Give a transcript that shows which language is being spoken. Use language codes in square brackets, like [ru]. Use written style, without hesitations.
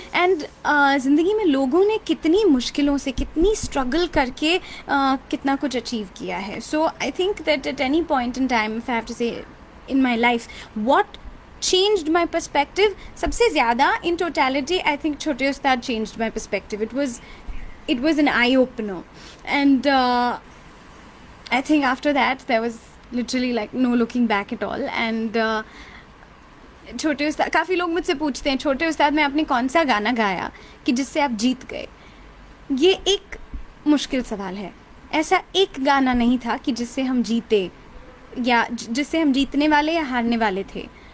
[hi] And ज़िंदगी में लोगों ने कितनी मुश्किलों से, कितनी स्ट्रगल करके कितना कुछ अचीव किया है. [en] so I think that at any point in time if I have to say in my life what changed my perspective, [hi] सबसे ज़्यादा [en] in totality I think Chhote Ustaad changed my perspective. It was an eye opener. And I think after that there was literally like no looking back at all. [hi] And छोटे उस्ताद, काफ़ी लोग मुझसे पूछते हैं छोटे उस्ताद में आपने कौन सा गाना गाया कि जिससे आप जीत गए. ये एक मुश्किल सवाल है. ऐसा एक गाना नहीं था कि जिससे हम जीते या जिससे हम जीतने वाले या हारने वाले थे.